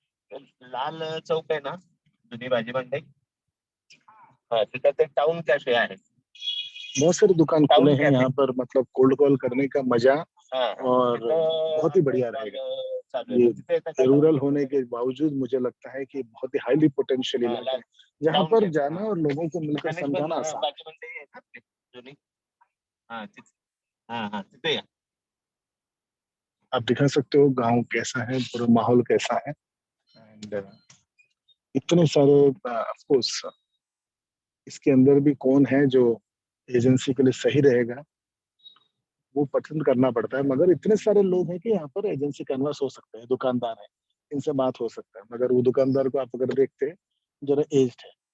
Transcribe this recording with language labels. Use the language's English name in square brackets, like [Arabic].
[Marathi] लाल चौक आहे ना, जुनी भाजी मंडई, हाँ तिथं ते टाउन कॅफे आहे. [Hindi] बहुत सारी दुकान खुले हैं यहाँ पर, मतलब कोल्ड कॉल करने का मजा और बहुत ही बढ़िया रहेगा। ये रूरल होने के बावजूद मुझे लगता है कि बहुत ही हाईली पोटेंशियल इलाका है, जहाँ पर जाना और लोगों को मिलकर समझाना आसान है। [Marathi] भाजी मंडई आहे ना आपली जुनी, हाँ हाँ तिथे या. [Hindi] आप दिखा सकते हो गांव कैसा है, पूरा माहौल कैसा है। एंड इतने सारे, ऑफ कोर्स इसके अंदर भी कौन है जो एजेंसी के लिए सही रहेगा, वो पसंद करना पड़ता है। मगर इतने सारे लोग हैं कि यहाँ पर एजेंसी कैनवास हो सकते हैं, दुकानदार है, इनसे बात हो सकता है। मगर वो दुकानदार को आप अगर देखते हैं, जरा एज्ड है,